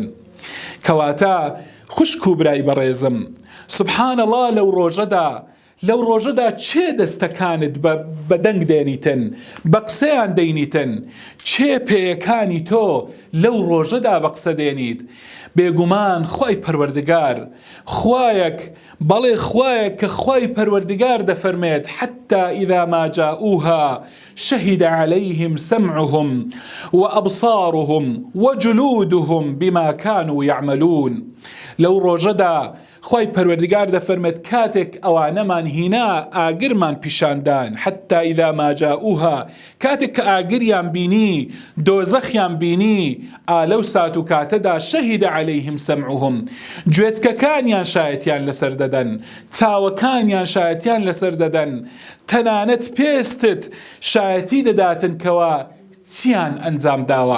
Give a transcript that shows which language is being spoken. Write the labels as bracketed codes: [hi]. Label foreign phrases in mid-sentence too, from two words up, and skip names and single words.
[ckb] کەواتە خوشک و برای بەڕێزم، [ar] سبحان الله [ckb] لەو ڕۆژەدا چێ دەستەکانت بە دەنگ دێنیتن، بە قسەیان دەینیتن، چێ پێیەکانی تۆ لەو ڕۆژەدا بە قسە دێنیت. بێگومان خوای پەروەردگار خوایەک، بەڵێ خوایەک کە خوای پەروەردگار دەفەرمێت [ar] حتى إذا ما جاءوها شهد عليهم سمعهم وأبصارهم وجلودهم بما كانوا يعملون. [ckb] لەو ڕۆژەدا خوای پەروەردگار دەفەرمێت کاتێک ئەوانەمان هینا ئاگرمان پیشاندان، [ar] حتى إذا ما جاءوها، [ckb] کاتێک کە ئاگریان بینی، دۆزەخیان بینی، ئالەو سات و کاتەدا [ar] شەهید عليهم سمعهم، [ckb] گوێچکەکانیان شایەتیان لەسەر دەدەن، چاوەکانیان شایەتیان لەسەر دەدەن، تەنانەت پێستت شایەتی دەداتن کەوا چیان ئەنجام داوە.